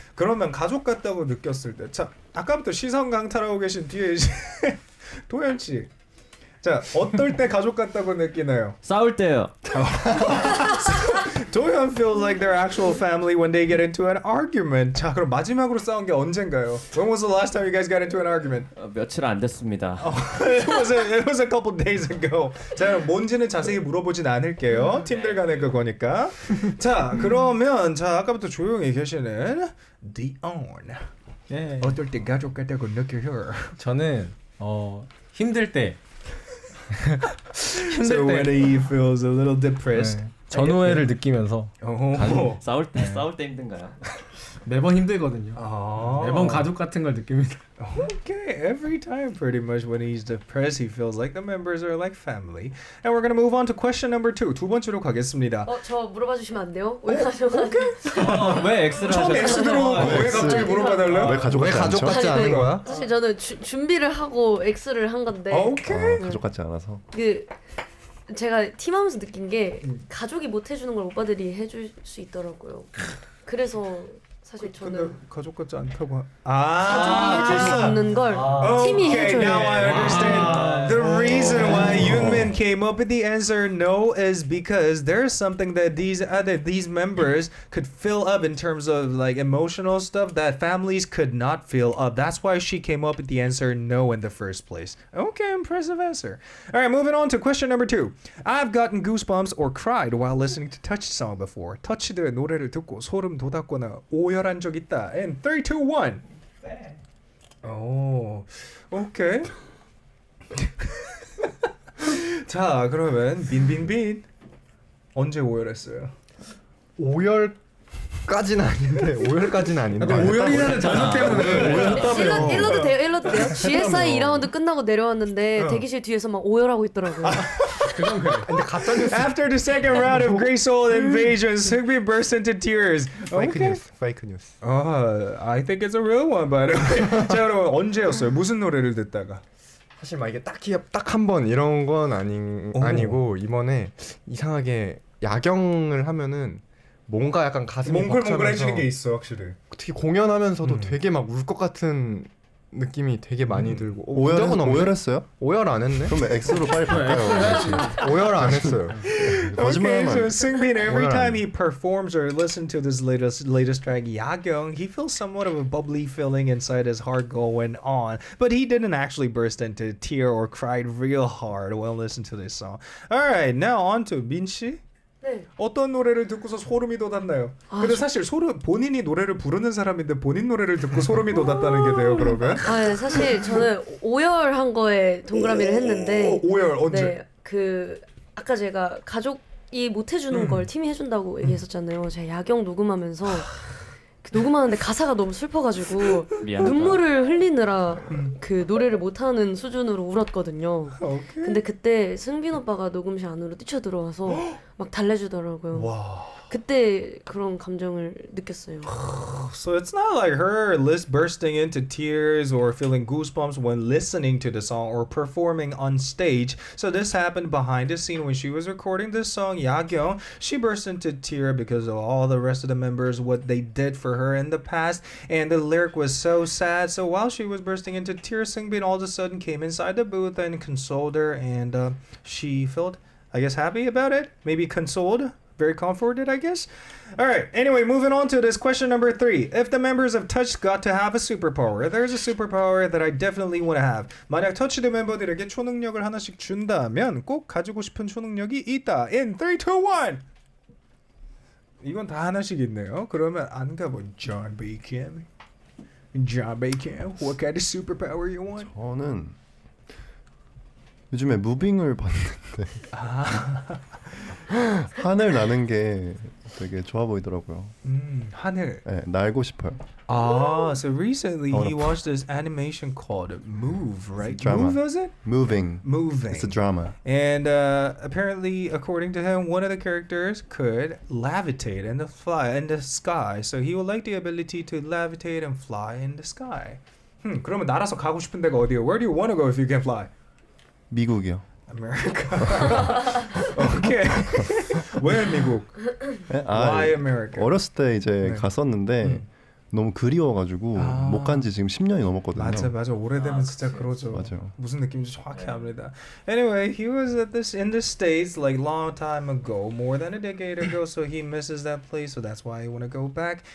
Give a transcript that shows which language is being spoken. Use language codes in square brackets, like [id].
[ko] 그러면 가족 같다고 느꼈을 때, 자 아까부터 시선 강탈하고 계신 뒤에 이제 도현 씨. 자 어떨 때 가족 같다고 느끼나요? 싸울 때요. [en] 도현 feels like they're actual family when they get into an argument. [ko] 자 그럼 마지막으로 싸운 게 언젠가요? [en] When was the last time you guys got into an argument? [ko] 며칠 안 됐습니다. [en] It was a couple days ago. [ko] 자 뭔지는 자세히 물어보진 않을게요. 팀들 간의 그거니까. 자 그러면 자 아까부터 조용히 계시는 Dion. 네. 어떨 때 가족 같다고 느껴요? 저는 힘들 때 [en] So when he feels a little depressed. [ko] 네. 전우회를 느끼면서 싸울 때 힘든가요? 매번 힘들거든요. 매번 가족 같은 걸 느낍니다. [en] Okay, every time pretty much when he's depressed, he feels like the members are like family. And we're gonna move on to question number 2. [ko] 두 번째로 가겠습니다. 저 물어봐 주시면 안 돼요? 왜 가족? 왜 X를 처음에 X 들어오고 왜 갑자기 물어봐달래요? 왜 가족 같지 않은 거야? 사실 저는 준비를 하고 X를 한 건데. 오케이. 가족 같지 않아서. 제가 팀하면서 느낀 게 가족이 못 해주는 걸 오빠들이 해줄 수 있더라고요. 그래서 사실 근데 저는 가족 같지 않다고. 가족이 해줄 수 없는 걸 팀이 [en] Okay, [ko] 해줘요. [en] now I understand. The reason why Yoonmin came up with the answer no is because there's something that these members could fill up in terms of like emotional stuff that families could not fill up. That's why she came up with the answer no in the first place. Okay, impressive answer. All right, moving on to question number 2. I've gotten goosebumps or cried while listening to Touch song before. [ko] 터치드의 노래를 듣고 소름 돋았거나 오열한 적 있다. [en] In 3, 2, 1. [ko] 오, 오케이. 자, 그러면 빈빈빈 언제 오열했어요? 5열까지는 아닌데 5열까지는 아닌데. 오열이라는 단어 때문에 일러도 돼요? GSI 2라운드 끝나고 내려왔는데 대기실 뒤에서 막 오열하고 있더라고요. 근데 가짜 뉴스. After the second round of Great Soul Invasion, Seungbi burst into tears. 페이크 뉴스. 페이크 뉴스. I think it's a real one, by the way. 자, 그럼 언제였어요? 무슨 노래를 듣다가? 사실 막 이게 딱 한 번 이런 건 아니고 이번에 이상하게 야경을 하면은 뭔가 약간 가슴이 몽글몽글해지는 게 있어, 확실히. 특히 공연하면서도 되게 막 울 것 같은 느낌이 되게 많이 들고. 오열했어요? 오열 안 했네. 그럼 X로 빨리 바꿔요. 오열 안 했어요. [en] Okay, so [ko] 거짓말하면 [en] Seungbin, every time he performs or listens to this latest track, Yagyong, he feels somewhat of a bubbly feeling inside his heart going on. But he didn't actually burst into a tear or cried real hard while listening to this song. All right, now on to Min 씨. [ko] 네. 어떤 노래를 듣고서 소름이 돋았나요? 근데 사실 본인이 노래를 부르는 사람인데 본인 노래를 듣고 소름이 돋았다는 게 돼요, 그러면? 네, 사실 저는 오열한 거에 동그라미를 했는데 오열 언제? 네, 그 아까 제가 가족이 못 해주는 걸 팀이 해준다고 얘기했었잖아요. 제가 야경 녹음하면서 녹음하는데 가사가 너무 슬퍼가지고 미안하다. 눈물을 흘리느라 그 노래를 못하는 수준으로 울었거든요. 오케이. 근데 그때 승빈 오빠가 녹음실 안으로 뛰쳐들어와서 막 달래주더라고요. 와. 그때 그런 감정을 느꼈어요. [en] So it's not like her bursting into tears or feeling goosebumps when listening to the song or performing on stage. So this happened behind the scene when she was recording this song, Yagyong. She burst into tears because of all the rest of the members, what they did for her in the past. And the lyric was so sad. So while she was bursting into tears, Seungbin all of a sudden came inside the booth and consoled her. And she felt, I guess, happy about it. Maybe consoled. Very comforted, I guess. All right. Anyway, moving on to this question number 3. If the members of Touch got to have a superpower, there's a superpower that I definitely want to have. [ko] 만약 터치드 멤버들에게 초능력을 하나씩 준다면 꼭 가지고 싶은 초능력이 있다. [en] In 3, 2, 1. [ko] 이건 다 하나씩 있네요. 그러면 안 가본 John Bacon. [en] John Bacon, what kind of superpower you want? [ko] 저는 요즘에 무빙을 봤는데 하늘 나는 게 되게 좋아 보이더라고요. 하늘. 네, 날고 싶어요. [en] So recently he watched this animation called Move, right? drama. Move, was it? Moving. Moving. It's a drama. And apparently, according to him, one of the characters could levitate and fly in the sky. So he would like the ability to levitate and fly in the sky. [ko] 그러면 날아서 가고 싶은 데가 어디예요? [en] Where do you want to go if you can fly? [ko] 미국이요. [en] America. Okay. [ko] 왜 미국? 네? [en] Why America? [ko] 어렸을 때 이제 네. 갔었는데 너무 그리워가지고 못 간 지 지금 10년이 넘었거든요. 맞아. 오래되면 진짜 그러죠. 맞아요. 무슨 느낌인지 정확히 압니다. [en] Anyway, he was in the States like long time ago, more than a decade ago, so he misses that place, so that's why he want to go back.